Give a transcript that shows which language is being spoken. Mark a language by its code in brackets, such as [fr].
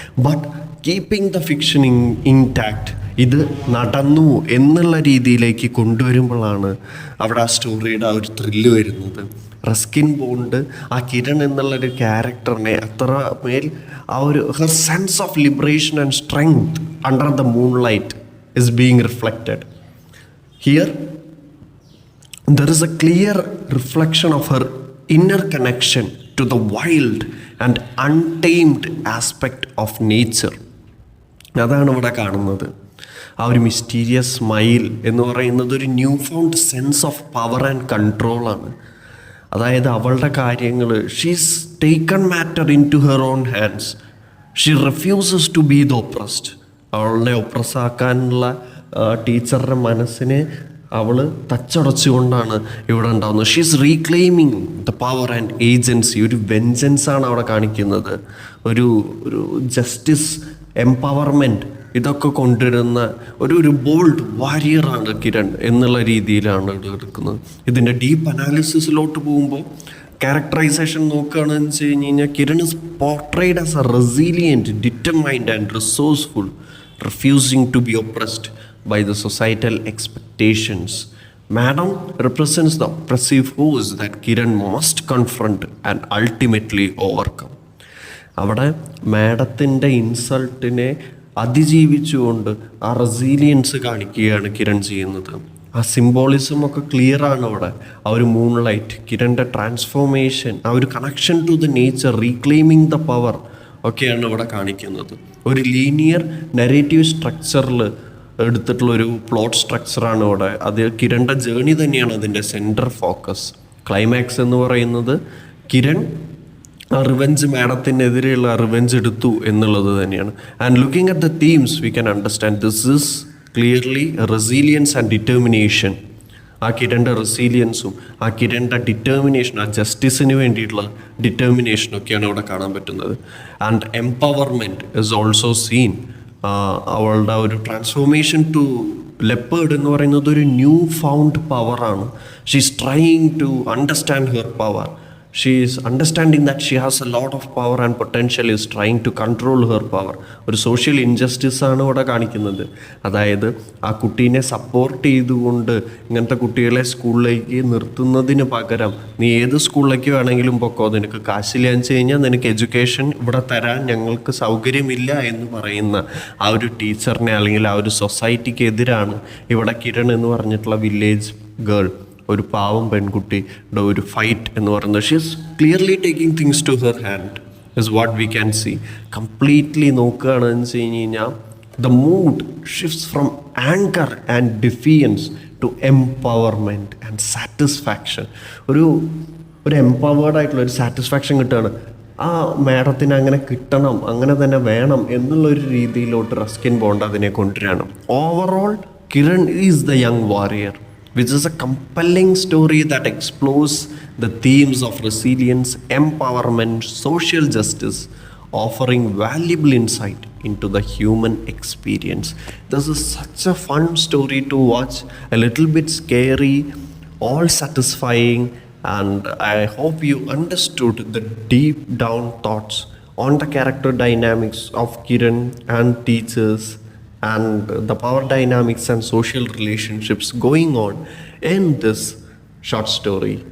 [en] but keeping the fiction intact, [ml] ഇത് നടന്നു എന്നുള്ള രീതിയിലേക്ക് കൊണ്ടുവരുമ്പോഴാണ് അവിടെ ആ സ്റ്റോറിയുടെ ആ ഒരു ത്രില്ല് വരുന്നത്. റസ്കിൻ ബോണ്ട് ആ കിരൺ എന്നുള്ളൊരു ക്യാരക്ടറിനെ അത്ര മേൽ ആ ഒരു [en] Her sense of liberation and strength under the moonlight is being reflected here. There is a clear reflection of her inner connection to the wild and untamed aspect of nature. [ml] അതാണ് ഇവിടെ കാണുന്നത്. ആ ഒരു മിസ്റ്റീരിയസ് സ്മൈൽ എന്ന് പറയുന്നത് ഒരു new found sense of power and കൺട്രോളാണ്. അതായത് അവളുടെ കാര്യങ്ങൾ, [en] She's taken matter into her own hands. She refuses to be the oppressed. [ml] അവളെ ഒപ്രസ്സാക്കാനുള്ള ടീച്ചറുടെ മനസ്സിനെ അവള് തച്ചടച്ചുകൊണ്ടാണ് ഇവിടെ ഉണ്ടാകുന്നത്. [en] She's reclaiming the power and agency. [ml] ഒരു വെഞ്ചൻസാണ് അവിടെ കാണിക്കുന്നത്, ഒരു ഒരു ജസ്റ്റിസ്, എംപവർമെൻറ്റ്, ഇതൊക്കെ കൊണ്ടുവരുന്ന ഒരു ബോൾഡ് വാരിയറാണ് കിരൺ എന്നുള്ള രീതിയിലാണ് ഇവിടെ എടുക്കുന്നത്. ഇതിൻ്റെ ഡീപ്പ് അനാലിസിസിലോട്ട് പോകുമ്പോൾ ക്യാരക്ടറൈസേഷൻ നോക്കുകയാണെന്ന് വെച്ച് കഴിഞ്ഞ് കഴിഞ്ഞാൽ [en] Kiran is portrayed as a resilient, determined and resourceful, refusing to be oppressed by the societal expectations. Madam represents the oppressive force that Kiran must confront and ultimately overcome. [ml] അവിടെ മാഡത്തിൻ്റെ ഇൻസൾട്ടിനെ അതിജീവിച്ചുകൊണ്ട് ആ റെസീലിയൻസ് കാണിക്കുകയാണ് കിരൺ ചെയ്യുന്നത്. ആ സിംബോളിസം ഒക്കെ ക്ലിയർ ആണ് അവിടെ. ആ ഒരു മൂൺ ലൈറ്റ്, കിരണിൻ്റെ ട്രാൻസ്ഫോർമേഷൻ, ആ ഒരു connection to the nature, റീക്ലെയിമിങ് the power ഒക്കെയാണ് ഇവിടെ കാണിക്കുന്നത്. ഒരു ലീനിയർ നെറേറ്റീവ് സ്ട്രക്ചറിൽ എടുത്തിട്ടുള്ളൊരു പ്ലോട്ട് സ്ട്രക്ചറാണ് ഇവിടെ. അത് കിരണിൻ്റെ ജേണി തന്നെയാണ് അതിൻ്റെ സെൻട്രൽ ഫോക്കസ്. ക്ലൈമാക്സ് എന്ന് പറയുന്നത് കിരൺ ആ റിവെഞ്ച്, മാഡത്തിനെതിരെയുള്ള റിവെഞ്ച് എടുത്തു എന്നുള്ളത് തന്നെയാണ്. [en] And looking at the themes we can understand this is clearly resilience and determination. [ml] ആ കിരണിൻ്റെ റെസീലിയൻസും ആ കിരണിൻ്റെ ഡിറ്റർമിനേഷനും, ആ ജസ്റ്റിസിന് വേണ്ടിയിട്ടുള്ള ഡിറ്റർമിനേഷനൊക്കെയാണ് ഇവിടെ കാണാൻ പറ്റുന്നത്. [en] And empowerment is also seen. [ml] അവളുടെ ഒരു ട്രാൻസ്ഫോർമേഷൻ ടു ലെപ്പേർഡ് എന്ന് പറയുന്നത് ഒരു ന്യൂ ഫൗണ്ട് പവറാണ്. [en] She is trying to understand her power. She is understanding that she has a lot of power and potential, is trying to control her power. [ml] ഒരു social injustice ആണ് ഇവിടെ കാണിക്കുന്നത്. അതായത് ആ കുട്ടീനെ സപ്പോർട്ട് ചെയ്തുകൊണ്ട് ഇങ്ങനത്തെ കുട്ടികളെ സ്കൂളിലേക്ക് നിർത്തുന്നതിന് പകരം നീ ഏത് സ്കൂളിലേക്ക് വേണമെങ്കിലും പൊക്കോ, നിനക്ക് കാശില്ലാന്ന് വെച്ച് കഴിഞ്ഞാൽ നിനക്ക് എഡ്യൂക്കേഷൻ ഇവിടെ തരാൻ ഞങ്ങൾക്ക് സൗകര്യമില്ല എന്ന് പറയുന്ന ആ ഒരു ടീച്ചറിനെ അല്ലെങ്കിൽ ആ ഒരു സൊസൈറ്റിക്ക് എതിരാണ് ഇവിടെ കിരൺ എന്ന് പറഞ്ഞിട്ടുള്ള വില്ലേജ് ഗേൾ, ഒരു പാവം പെൺകുട്ടിയുടെ ഒരു ഫൈറ്റ് എന്ന് പറയുന്നത്. [en] She is clearly taking things to her hand is what we can see. [ml] Completely നോക്കുകയാണെന്ന് വെച്ച് കഴിഞ്ഞ് കഴിഞ്ഞാൽ [en] The mood shifts from anger and defiance to empowerment and satisfaction. [ml] ഒരു എംപവേർഡ് ആയിട്ടുള്ള ഒരു സാറ്റിസ്ഫാക്ഷൻ കിട്ടുകയാണ്. ആ മാഡത്തിന് അങ്ങനെ കിട്ടണം, അങ്ങനെ തന്നെ വേണം എന്നുള്ളൊരു രീതിയിലോട്ട് റസ്കിൻ ബോണ്ട് അതിനെ കൊണ്ടുവരാണ്. [en] Overall Kiran is the young warrior, which is a compelling story that explores the themes of resilience, empowerment, social justice, offering valuable insight into the human experience. This is such a fun story to watch, a little bit scary, all satisfying, and I hope you understood the deep down thoughts on the character dynamics of Kiran and teachers, and the power dynamics and social relationships going on in this short story.